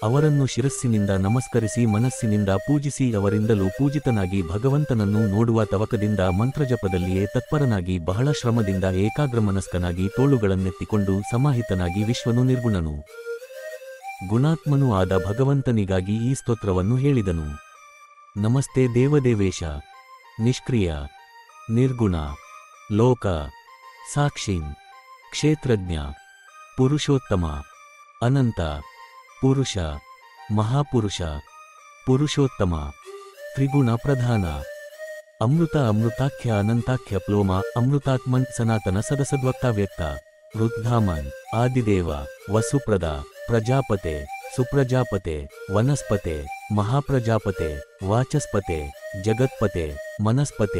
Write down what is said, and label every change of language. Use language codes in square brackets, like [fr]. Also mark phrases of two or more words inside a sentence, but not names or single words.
[kn] ಅವರನ್ನು ಶಿರಸ್ಸಿನಿಂದ ನಮಸ್ಕರಿಸಿ ಮನಸ್ಸಿನಿಂದ ಪೂಜಿಸಿ ಅವರಿಂದಲೂ ಪೂಜಿತನಾಗಿ ಭಗವಂತನನ್ನು ನೋಡುವ ತವಕದಿಂದ ಮಂತ್ರಜಪದಲ್ಲಿಯೇ ತತ್ಪರನಾಗಿ ಬಹಳ ಶ್ರಮದಿಂದ ಏಕಾಗ್ರಮನಸ್ಕನಾಗಿ ತೋಳುಗಳನ್ನೆತ್ತಿಕೊಂಡು ಸಮಾಹಿತನಾಗಿ ವಿಶ್ವನು ನಿರ್ಗುಣನು ಗುಣಾತ್ಮನೂ ಆದ ಭಗವಂತನಿಗಾಗಿ ಈ ಸ್ತೋತ್ರವನ್ನು ಹೇಳಿದನು. [sa] ನಮಸ್ತೆ ದೇವದೇವೇಶ, ನಿಷ್ಕ್ರಿಯ, ನಿರ್ಗುಣ, ಲೋಕ ಸಾಕ್ಷಿನ್, ಕ್ಷೇತ್ರಜ್ಞ, ಪುರುಷೋತ್ತಮ, ಅನಂತ, ಪುರುಷ, ಮಹಾಪುರುಷ, ಪುರುಷೋತ್ತಮ, ತ್ರಿಗುಣ ಪ್ರಧಾನ, ಅಮೃತ ಅಮೃತಾಖ್ಯ ಅನಂತಾಖ್ಯ ಪ್ಲೋಮ ಅಮೃತಾತ್ಮನ್ ಸನಾತನ ಸದಸದ್ವಕ್ತಾವ್ಯಕ್ತ, ರುದ್ಧಾಮನ್, ಆದಿದೇವ, ವಸುಪ್ರದ, ಪ್ರಜಾಪತೆ, ಸುಪ್ರಜಾಪತೆ, ವನಸ್ಪತೆ, ಮಹಾಪ್ರಜಾಪತೆ, ವಾಚಸ್ಪತೆ, ಜಗತ್ಪತೆ, ಮನಸ್ಪತೆ,